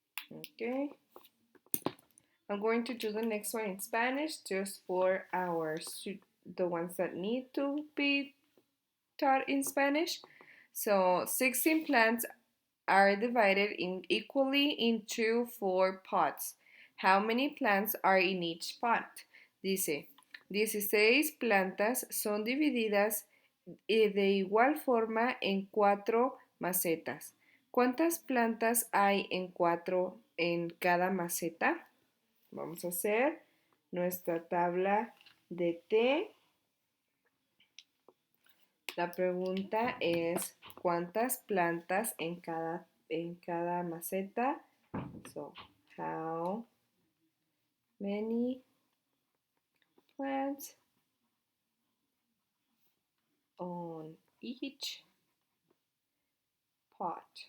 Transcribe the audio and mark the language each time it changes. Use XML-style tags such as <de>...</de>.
<en>Okay. I'm going to do the next one in Spanish just for the ones that need to be taught in Spanish. So 16 plants are divided equally into 4 pots. How many plants are in each pot?</en> <es>Dice, 16 plantas son divididas de igual forma en 4 macetas. ¿Cuántas plantas hay en cada maceta? Vamos a hacer nuestra tabla de té. La pregunta es, ¿cuántas plantas en cada maceta?</es> <en>So, how many plants on each pot?</en>